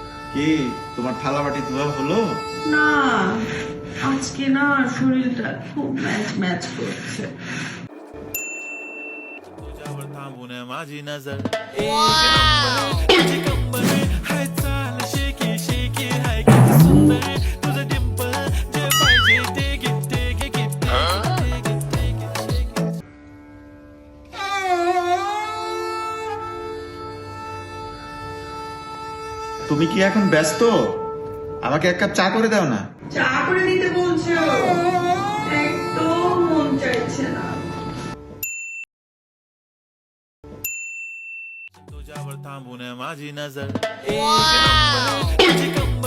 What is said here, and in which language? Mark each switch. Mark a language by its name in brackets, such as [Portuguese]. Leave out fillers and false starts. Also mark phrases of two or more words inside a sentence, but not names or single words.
[Bangla] কি তোমার থালা বাটি ধোয়া হলো? না, আজকে না শরীরটা খুব ম্যাচ ম্যাচ করছে। [Marathi] तुझ्यावर थांबून माझी नजर एक नंबर तुझी कंबर हाय चाल शेकी शेकी हाय किती सुंदर तुझं डिंपल जे पाहिजे ते घे ते घे घे ते घे. [Bangla] তুমি কি এখন ব্যস্ত? আমাকে এক কাপ চা করে দাও না। চা করে দিতে বলছো? একদম মন চাইছে না। [Marathi] तुझ्यावर थांबून माझी नजर एक नंबर तुझी